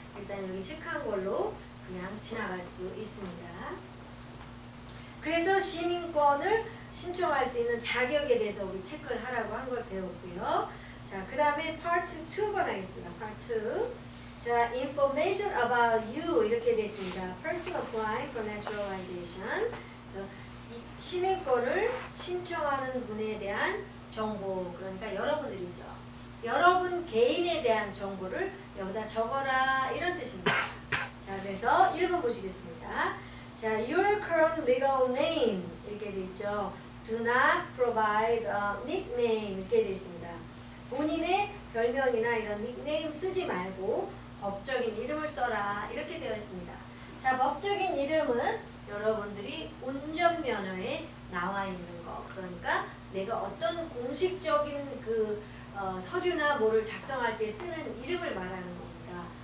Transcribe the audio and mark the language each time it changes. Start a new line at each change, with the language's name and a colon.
Korean: 일단 여기 체크한 걸로 그냥 지나갈 수 있습니다. 그래서 시민권을 신청할 수 있는 자격에 대해서 우리 체크를 하라고 한 걸 배웠고요. 자, 그 다음에 파트 2번 하겠습니다. 파트 2. 자,
English: information about you
Korean: 이렇게 되어 있습니다.
English: person applying for naturalization.
Korean: 그래서 이 시민권을 신청하는 분에 대한 정보, 그러니까 여러분들이죠. 여러분 개인에 대한 정보를 여기다 적어라 이런 뜻입니다. 자, 그래서 1번 보시겠습니다. 자,
English: your current legal name
Korean: 이렇게 되어 있죠.
English: Do not provide a nickname
Korean: 이렇게 되어 있습니다. 본인의 별명이나 이런 닉네임 쓰지 말고 법적인 이름을 써라 이렇게 되어 있습니다. 자, 법적인 이름은 여러분들이 운전면허에 나와 있는 거, 그러니까 내가 어떤 공식적인 그 서류나 뭐를 작성할 때 쓰는 이름을 말하는 겁니다.